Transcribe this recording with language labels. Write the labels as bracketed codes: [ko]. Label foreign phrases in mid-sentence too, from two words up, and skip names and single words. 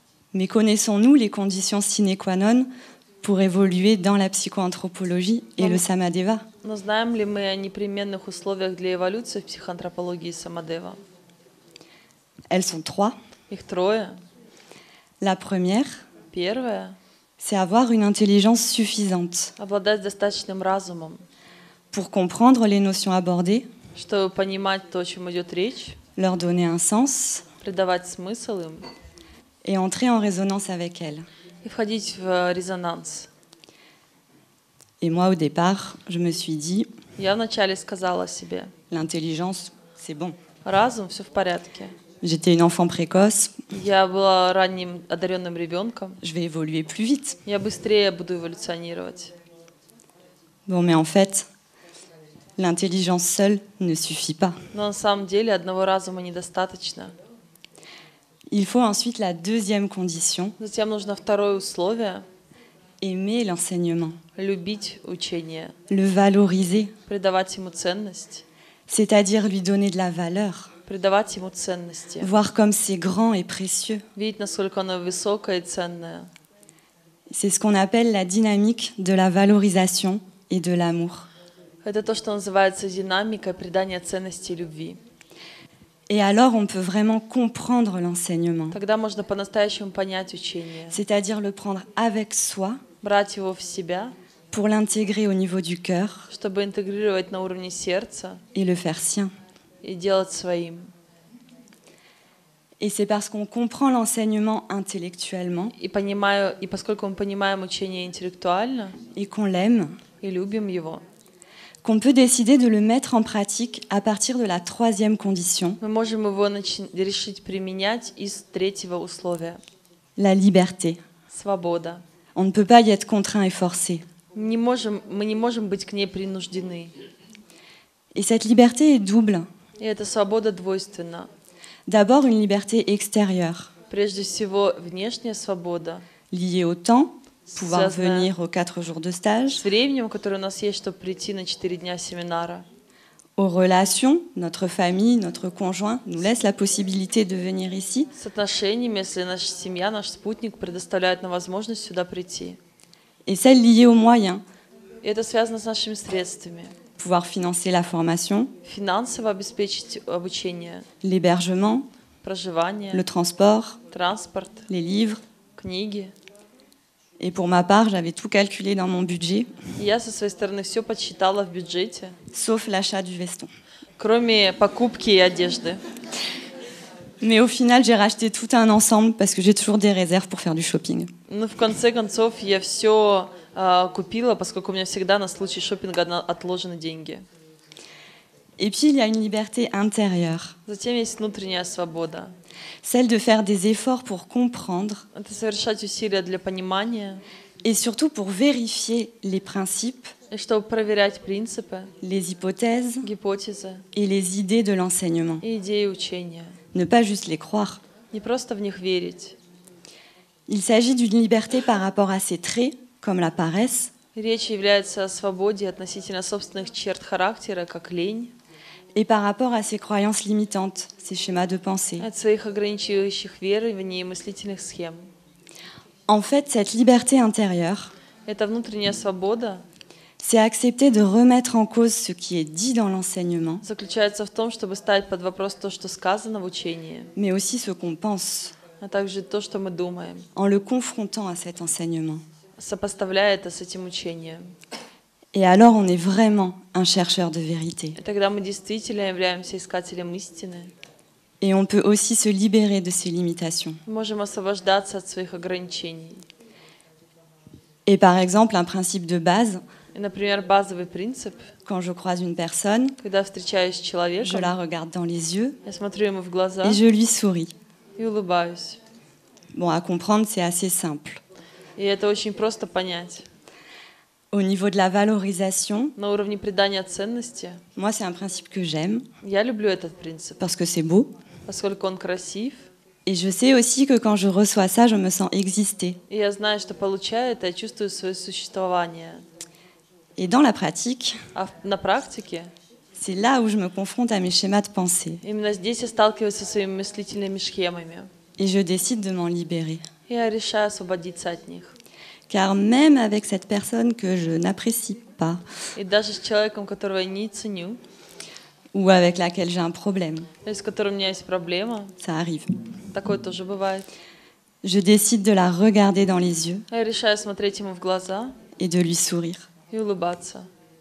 [fr] Mais connaissons-nous les conditions sine qua non pour évoluer dans la psychoanthropologie et le Samadeva? [ru] Но знаем ли мы о непременных условиях для эволюции в психоантропологии Самадева? [fr] Elles sont trois. [ru] Их трое. [fr] La première, [ru] Первое [fr] c'est avoir une intelligence suffisante — [ru] обладать достаточным разумом, [fr] pour comprendre les notions abordées, [ru] чтобы понимать то, о чем идет речь, [fr] leur donner un sens [ru] придавать смысл им [fr] et entrer en résonance avec elles. [ru] и входить в резонанс. [fr] Et moi, au départ, je me suis dit, [ru] Я вначале сказала себе: [fr] l'intelligence, c'est bon. [ru] разум, все в порядке. [fr] J'étais une enfant précoce, [ru] Я была ранним одаренным ребенком. [fr] je vais évoluer plus vite. [ru] Я быстрее буду эволюционировать. [fr] Bon, mais en fait, l'intelligence seule ne suffit pas. [ru] Но на самом деле одного разума недостаточно. [fr] Il faut ensuite la deuxième condition, [ru] Затем нужно второе условие — [fr] aimer l'enseignement, [ru] любить учение, [fr] le valoriser, [ru] придавать ему ценность, [fr] c'est-à-dire lui donner de la valeur, [ru] придавать ему ценности, [fr] voir comme c'est grand et précieux. [ru] видеть, насколько оно высокое и ценное. [fr] C'est ce qu'on appelle la dynamique de la valorisation et de l'amour. [ru] Это то, что называется динамикой придания ценности и любви. [fr] Et alors, on peut vraiment comprendre l'enseignement, [ru] Тогда можно по-настоящему понять учение, [fr] c'est-à-dire le prendre avec soi [ru] брать его в себя, [fr] pour l'intégrer au niveau du cœur [ru] чтобы интегрировать на уровне сердца [fr] et le faire sien. [ru] и делать своим. [fr] Et c'est parce qu'on comprend l'enseignement intellectuellement [ru] И поскольку мы понимаем учение интеллектуально [fr] et qu'on l'aime, [ru] и любим его, [fr] qu'on peut décider de le mettre en pratique à partir de la troisième condition, [ru] мы можем его решить применять из третьего условия — [fr] la liberté. [ru] свобода. [fr] On ne peut pas y être contraint et forcé. [ru] Мы не можем быть к ней принуждены. [fr] Et cette liberté est double. [ru] И эта свобода двойственна. [fr] D'abord, une liberté extérieure, [ru] Прежде всего, внешняя свобода, [fr] liée au temps, pouvoir [ru] связанная [fr] venir aux 4 jours de stage, [ru] с временем, которое у нас есть, чтобы прийти на 4 дня семинара, [fr] aux relations, notre famille, notre conjoint nous laisse la possibilité de venir ici, [ru] с отношениями, если наша семья, наш спутник предоставляет нам возможность сюда прийти. [fr] et celle liée aux moyens, [ru] И это связано с нашими средствами. [fr] pouvoir financer la formation, [ru] Финансово обеспечить обучение, [fr] l'hébergement, [ru] проживание, [fr] le transport, [ru] транспорт, [fr] les livres. [ru] книги. [fr] Et pour ma part, j'avais tout calculé dans mon budget, [ru] И я со своей стороны все подсчитала в бюджете, [fr] sauf l'achat du veston. [ru] кроме покупки и одежды. [fr] Mais au final, j'ai racheté tout un ensemble parce que j'ai toujours des réserves pour faire du shopping. [ru] Но в конце концов я все купила, поскольку у меня всегда на случай шопинга отложены деньги. [fr] Et puis, il y a une liberté intérieure, [ru] Затем есть внутренняя свобода. [fr] celle de faire des efforts pour comprendre [ru] Это совершать усилия для понимания [fr] et surtout pour vérifier les principes, [ru] и чтобы проверять принципы, [fr] les hypothèses [ru] гипотезы [fr] et les idées de l'enseignement. [ru] и идеи учения. [fr] Ne pas juste les croire. [ru] Не просто в них верить. [fr] Il s'agit d'une liberté par rapport à ses traits, comme la paresse, [ru] Речь является о свободе относительно собственных черт характера, как лень, [fr] et par rapport à ses croyances limitantes, ses schémas de pensée. [ru] от своих ограничивающих верований и мыслительных схем. [fr] En fait, cette liberté intérieure, [ru] Это внутренняя свобода [fr] c'est accepter de remettre en cause ce qui est dit dans l'enseignement, [ru] заключается в том, чтобы ставить под вопрос то, что сказано в учении, [fr] mais aussi ce qu'on pense, [ru] а также то, что мы думаем, [fr] en le confrontant à cet enseignement. [ru] сопоставляя это с этим учением. [fr] Et alors, on est vraiment un chercheur de vérité. [ru] И тогда мы действительно являемся искателем истины. [fr] Et on peut aussi se libérer de ses limitations. [ru] Мы можем освобождаться от своих ограничений. [fr] Et par exemple, un principe de base, [ru] И, например, базовый принцип, [fr] quand je croise une personne, [ru] когда встречаюсь с [fr] je [ru] человеком, [fr] la regarde dans les yeux [ru] я смотрю ему в глаза [fr] et je lui souris. [ru] и улыбаюсь. [fr] Bon, à comprendre, c'est assez simple. [ru] И это очень просто понять. [fr] Au niveau de la valorisation, [ru] На уровне придания ценности [fr] moi, c'est un principe que j'aime [ru] я люблю этот принцип, [fr] parce que c'est beau. [ru] поскольку он красив. [fr] Et je sais aussi que quand je reçois ça, je me sens exister. [ru] И я знаю, что получая это, я чувствую свое существование. [fr] Et dans la pratique, [ru] А на практике [fr] c'est là où je me confronte à mes schémas de pensée. [ru] именно здесь я сталкиваюсь со своими мыслительными схемами. [fr] Et je décide de m'en libérer. [ru] Я решаю освободиться от них. [fr] Car même avec cette personne que je n'apprécie pas [ru] И даже с человеком, которого я не ценю, [fr] ou avec laquelle j'ai un problème, [ru] или с которым у меня есть проблема, [fr] ça arrive, [ru] такое тоже бывает, [fr] je décide de la regarder dans les yeux [ru] я решаю смотреть ему в глаза [fr] et de lui sourire. [ru] и улыбаться.